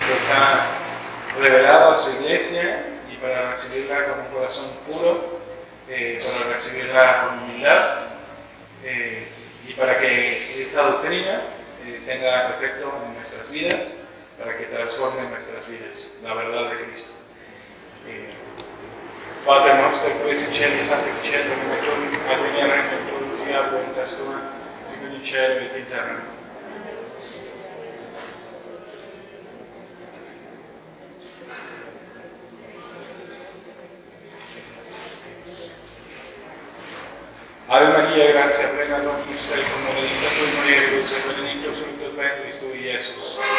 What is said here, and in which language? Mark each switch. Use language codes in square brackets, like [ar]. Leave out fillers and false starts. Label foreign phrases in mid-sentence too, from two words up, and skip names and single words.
[es] ha revelado a su iglesia y para recibirla con un corazón puro, para recibirla con humildad y para que esta doctrina tenga efecto en nuestras vidas, para que transforme nuestras vidas, la verdad de Cristo. [la] Pater nostro, qui es in cielo, sanctificetur nomen tuum, adveniat regnum tuum, fiat voluntas tua, sicut in cielo et in terra. Ave Maria, gratia plena, Dominus tecum, benedicta tui mulieribus, et benedictus fructus ventris tui, Iesus.